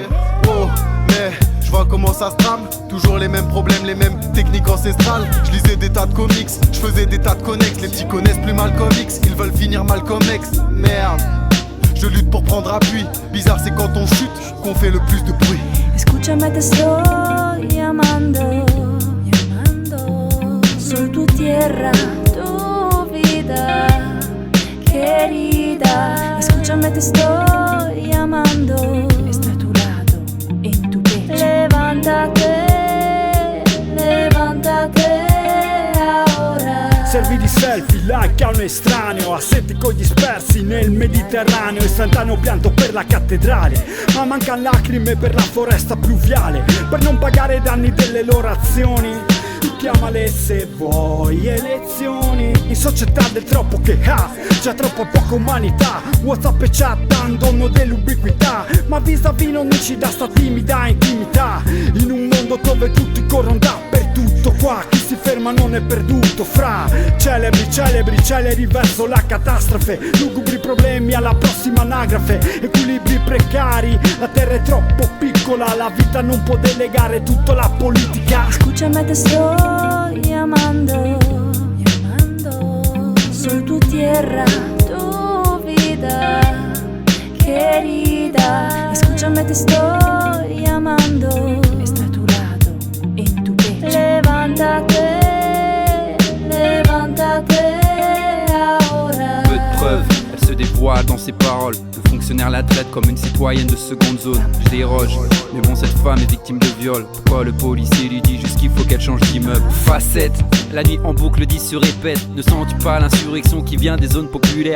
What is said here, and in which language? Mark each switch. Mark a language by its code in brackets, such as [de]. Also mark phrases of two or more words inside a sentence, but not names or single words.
[fr] Oh, mais je vois comment ça se trame. Toujours les mêmes problèmes, les mêmes techniques ancestrales. Je lisais des tas de comics, je faisais des tas de connexes. Les petits connaissent plus Malcolm X, ils veulent finir Malcolm X. Merde, je lutte pour prendre appui. Bizarre c'est quand on chute qu'on fait le plus de bruit. [es] Escúchame, te estoy llamando, soy tu tierra, tu vida querida. Escúchame, te estoy llamando, está a tu lado, en tu pecho. Levántate, levántate ahora. [it] Servi di selfie, like a un estraneo. Assenti con gli spersi nel Mediterraneo. Istantaneo pianto per la cattedrale, ma mancano lacrime per la foresta pluviale. Per non pagare i danni delle loro azioni, chiamale se vuoi elezioni. In società del troppo che ha, c'è troppo poca umanità. WhatsApp e chat danno dell'ubiquità, ma vis-à-vis non ci dà sta timida intimità. In un mondo dove tutti corrono dappertutto, qua chi si ferma ferma non è perduto. Fra celeri verso la catastrofe, lugubri problemi alla prossima anagrafe, equilibri precari, la terra è troppo piccola, la vita non può delegare tutto alla politica. [es] Escúchame, te estoy llamando, soy tu tierra, tu vida querida. Escúchame, te estoy llamando, está a tu lado, en tu pecho. Levántate, levántate ahora. [fr] Peu de preuves, elle se dévoile dans ses paroles. Le fonctionnaire la traite comme une citoyenne de seconde zone. Je déroge, mais bon, cette femme est victime de viol. Pourquoi le policier lui dit juste qu'il faut qu'elle change d'immeuble? Facette, la nuit en boucle dit se répète. Ne sens-tu pas l'insurrection qui vient des zones populaires?